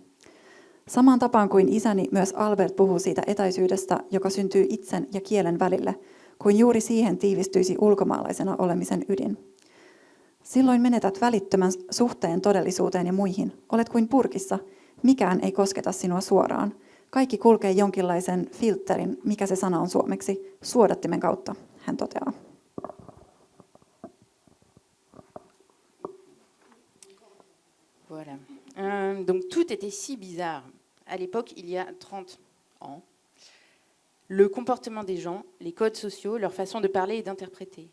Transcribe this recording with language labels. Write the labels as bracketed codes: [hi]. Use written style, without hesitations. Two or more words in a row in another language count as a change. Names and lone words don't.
[fi] Samaan tapaan kuin isäni, myös Albert puhuu siitä etäisyydestä, joka syntyy itsen ja kielen välille, kuin juuri siihen tiivistyisi ulkomaalaisena olemisen ydin. Silloin menetät välittömän suhteen todellisuuteen ja muihin. Olet kuin purkissa. Mikään ei kosketa sinua suoraan. Kaikki kulkee jonkinlaisen filterin, mikä se sana on suomeksi, suodattimen kautta, hän toteaa. [fr] Voilà. Donc tout était si bizarre. À l'époque, il y a 30 ans, le comportement des gens, les codes sociaux, leur façon de parler et d'interpréter.